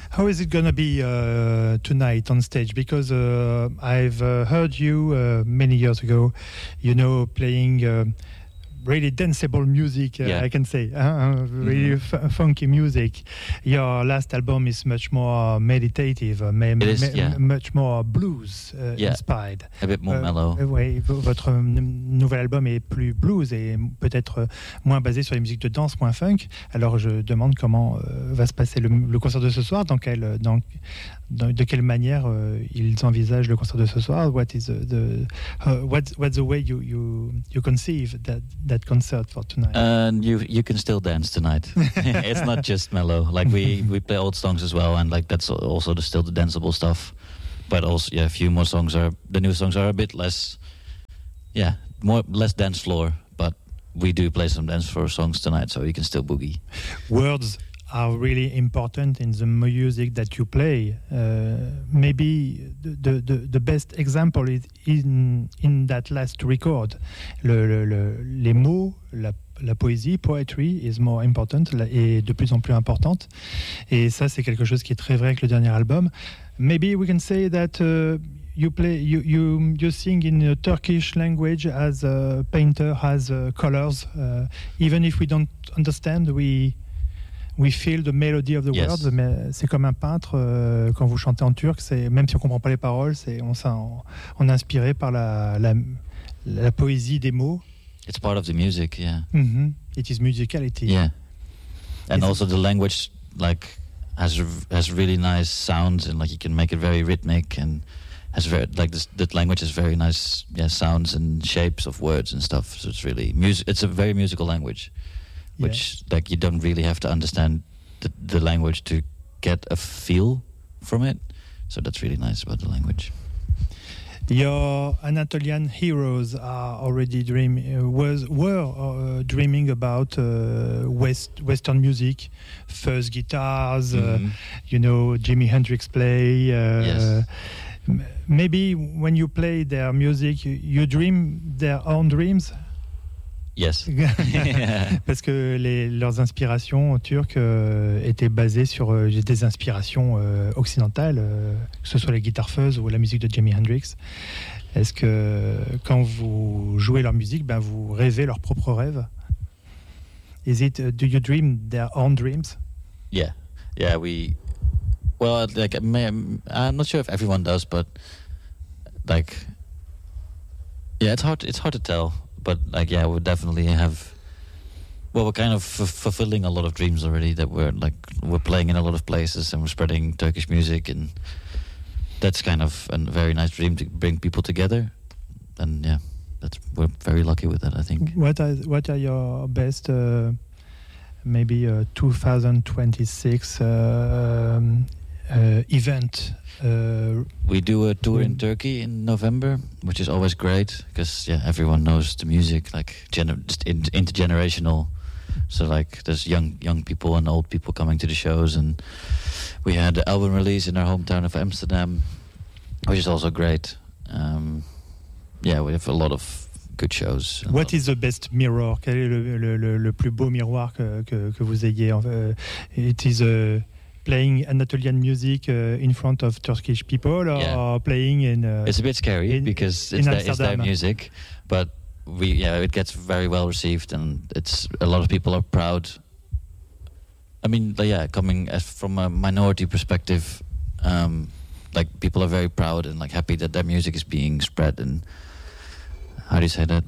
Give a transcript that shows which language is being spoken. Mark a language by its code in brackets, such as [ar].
[en] How is it going to be tonight on stage? Because I've heard you many years ago, you know, playing really danceable music, I can say, really funky music. Your last album is much more meditative, much more blues inspired. A bit more mellow. [fr] Oui, votre nouvel album est plus blues et peut-être moins basé sur les musiques de danse, moins funk. Alors je demande comment va se passer le concert de ce soir, de quelle manière ils envisagent le concert de ce soir. [en] What is what's the way you conceive that concert for tonight? And you can still dance tonight. It's not just mellow. Like we play old songs as well, and like that's also still the danceable stuff. But also, yeah, a few more songs are the new songs are a bit less, yeah, more less dance floor. But we do play some dance floor songs tonight, so you can still boogie. Words are really important in the music that you play. Maybe the best example is in that last record. [fr] Les mots, la poésie, [en] poetry is more important, [fr] est de plus en plus importante. Et ça, c'est quelque chose qui est très vrai avec le dernier album. [en] Maybe we can say that you sing in a Turkish language as a painter, as colors. Even if we don't understand, we feel the melody of the yes. words. [fr] Mais c'est comme un peintre quand vous chantez en turc. C'est même si on comprend pas les paroles, c'est on est inspiré par la poésie des mots. [en] It's part of the music, yeah. Mm-hmm. It is musicality. Yeah, and also the language like has really nice sounds, and like you can make it very rhythmic, and has very like that language has very nice sounds and shapes of words and stuff. So it's really it's a very musical language, which like you don't really have to understand the language to get a feel from it. So that's really nice about the language. Your Anatolian heroes are already dreaming about Western music, first guitars. Mm-hmm. You know, Jimi Hendrix play. Yes. Maybe when you play their music, you dream their own dreams. Yes. [fr] Parce que leurs inspirations turques étaient basées sur des inspirations occidentales, que ce soit les guitares fuzz ou la musique de Jimi Hendrix. Est-ce que quand vous jouez leur musique, ben vous rêvez leurs propres rêves? [en] Is it do you dream their own dreams? Yeah, we. Well, like I'm not sure if everyone does, but like, yeah, it's hard to tell. But like, yeah, we definitely have. Well, we're kind of fulfilling a lot of dreams already. That we're playing in a lot of places, and we're spreading Turkish music, and that's kind of a very nice dream to bring people together. And yeah, that's we're very lucky with that, I think. What are your best, maybe 2026 event? We do a tour in Turkey in November, which is always great because everyone knows the music, like intergenerational. So like there's young people and old people coming to the shows, and we had an album release in our hometown of Amsterdam, which is also great. We have a lot of good shows. What is the best mirror? [fr] Quel est le plus beau miroir que vous ayez? [en] It is a playing Anatolian music in front of Turkish people, or playing in... It's a bit scary because it's their music, but it gets very well received, and it's a lot of people are proud. I mean, coming from a minority perspective, people are very proud and like happy that their music is being spread, and how do you say that?